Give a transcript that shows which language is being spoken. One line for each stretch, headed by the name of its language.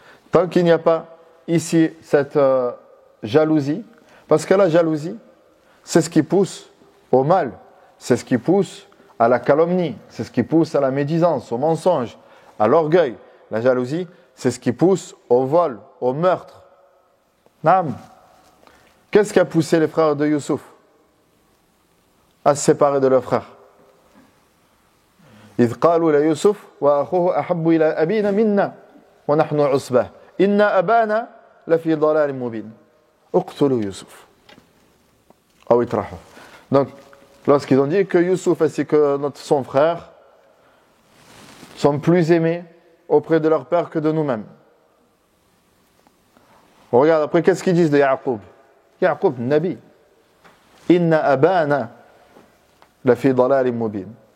French: Tant qu'il n'y a pas ici cette jalousie, parce que la jalousie, c'est ce qui pousse au mal, c'est ce qui pousse à la calomnie, c'est ce qui pousse à la médisance, au mensonge, à l'orgueil. La jalousie, c'est ce qui pousse au vol, au meurtre. Naam. Qu'est-ce qui a poussé les frères de Youssouf à se séparer de leurs frères?
Arabic: إذ قالوا ليوسف وأخوه أحب إلى أبينا منا ونحن عصبة إن أبانا لفي ضلال مبين اقتلوا يوسف أو اطرحوه.
French: Donc, lorsqu'ils ont dit que Youssouf ainsi que son frère sont plus aimés auprès de leur père que de nous-mêmes. On regarde après, qu'est-ce qu'ils disent de Yaqub? Yaqub, Nabi.
Arabic: Inna abana la fi dalal mubin.